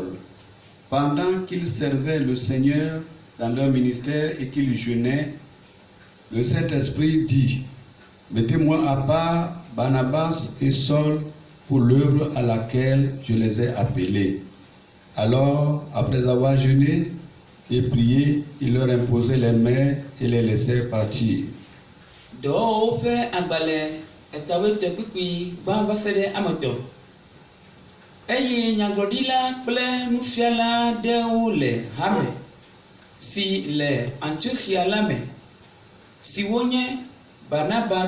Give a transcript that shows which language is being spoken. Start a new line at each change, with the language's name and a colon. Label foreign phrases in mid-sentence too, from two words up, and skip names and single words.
French: Pendant qu'ils servaient le Seigneur dans leur ministère et qu'ils jeûnaient, le Saint-Esprit dit, « Mettez-moi à part Barnabas et Saul pour l'œuvre à laquelle je les ai appelés. » Alors, après avoir jeûné et prié, il leur imposait les mains et les laissait partir.
Ewe: Eye nyagblɔɖila kple nufiala ɖewo le hame si le Antiochia la me, si wonye Barnaba